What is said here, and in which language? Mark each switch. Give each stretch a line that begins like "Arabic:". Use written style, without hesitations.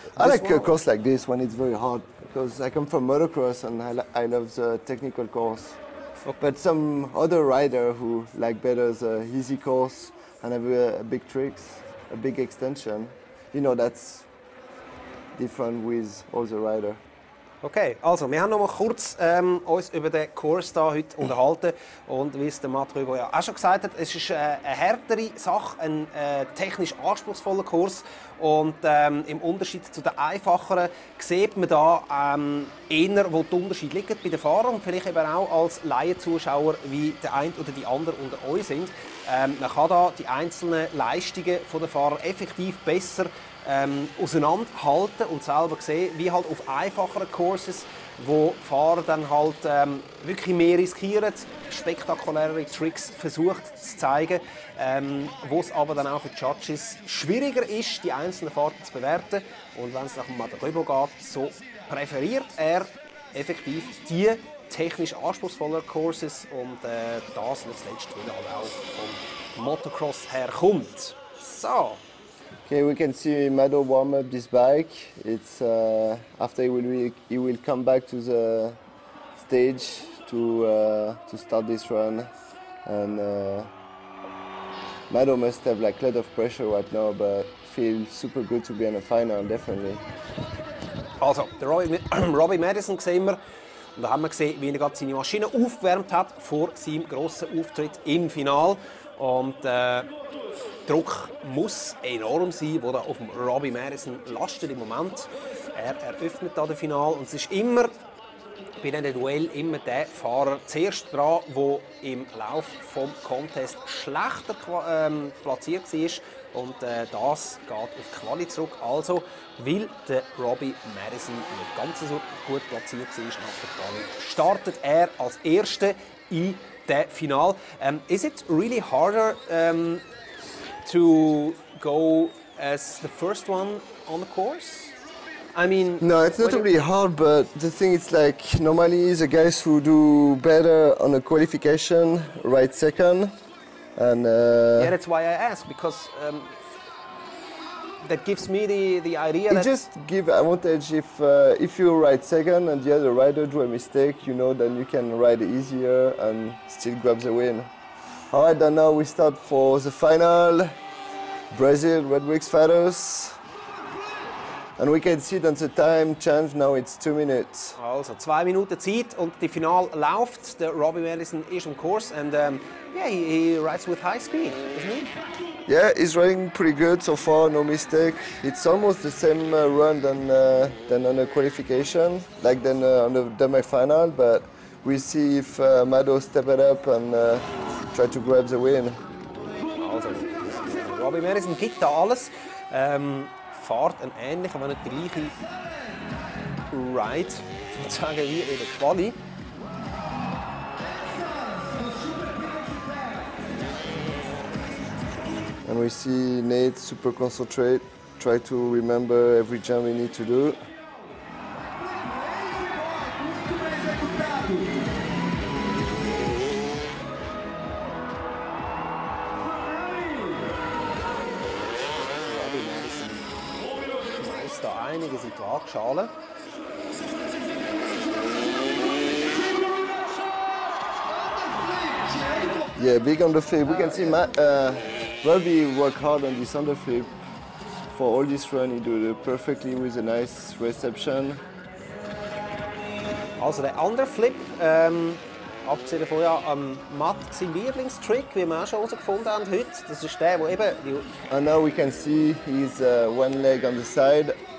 English: I like a course like this when it's very hard because I come from motocross and I love the technical course. Okay. But some other rider who like better the easy course and have a big tricks, a big extension, you know, that's different with all the rider.
German: Okay, also wir haben noch mal kurz uns über den Kurs da heute unterhalten und wie es der Matt Rebaud ja auch schon gesagt hat, es ist eine härtere Sache, ein technisch anspruchsvoller Kurs und im Unterschied zu den einfacheren sieht man da eher, wo die Unterschiede liegen bei den Fahrern und vielleicht eben auch als Laienzuschauer, wie der eine oder die andere unter euch sind. Man kann da die einzelnen Leistungen der Fahrer effektiv besser auseinanderhalten und selber sehen, wie halt auf einfacheren Courses, wo Fahrer dann halt wirklich mehr riskieren, spektakulärere Tricks versucht zu zeigen, wo es aber dann auch für die Judges schwieriger ist, die einzelnen Fahrten zu bewerten. Und wenn es nach dem Matt Rebaud geht, so präferiert er effektiv die technisch anspruchsvoller Courses und das nicht zuletzt, weil er halt auch vom Motocross herkommt. So.
English: Okay, we can see Mado warm up this bike. It's after he will come back to the stage to start this run, and Mado must have like a lot of pressure right now, but feels super good to be in a final, definitely.
German: Also, der Robbie Madison sehen wir. Und da haben wir gesehen, wie er gerade seine Maschine aufgewärmt hat vor seinem grossen Auftritt im Finale. Und der Druck muss enorm sein, der da auf dem Robbie Madison lastet im Moment. Er eröffnet da das Finale und es ist immer bei diesem Duell immer der Fahrer zuerst dran, der im Lauf des Contests schlechter platziert war. Und das geht auf die Quali zurück. Also, weil der Robbie Madison nicht ganz so gut platziert war nach der Quali, startet er als Erster in das Finale.
English: Is it really harder to go as the first one on the course? I mean... No, it's not really hard, but the thing is like normally the guys who do better on a qualification ride second. And yeah, that's why I ask, because that gives me the idea that... It just gives advantage if you ride second and the other rider do a mistake, you know, then you can ride easier and still grab the win. Alright, then now we start for the final. Brazil, RedBull fighters. And we can see that the time change, now it's 2 minutes.
German: Also 2 Minuten Zeit und die Final läuft. Der Robbie Madison ist im Kurs
English: and yeah, he rides with high speed, isn't he? Yeah, he's riding pretty good so far, no mistake. It's almost the same run than on the qualification, like than on the semi-final, but we'll see if Mado step it up and try to grab the win.
German: Also, Robbie Madison gibt da alles. Fahrt einen ähnlichen, wenn nicht der gleiche Ride, sozusagen wie in der Quali.
English: And we see Nate super concentrate, try to remember every jump we need to do.
German: Da einige sind die Waagschale.
English: Yeah, big on the flip. We can see Robbie work hard on this underflip. For all this run, he did it perfectly with a nice reception.
German: Also der Underflip, abgesehen davon ja, Matt sein Lieblingstrick, wie wir auch schon herausgefunden haben heute. Das ist der, wo eben...
English: And now we can see he's one leg on the side.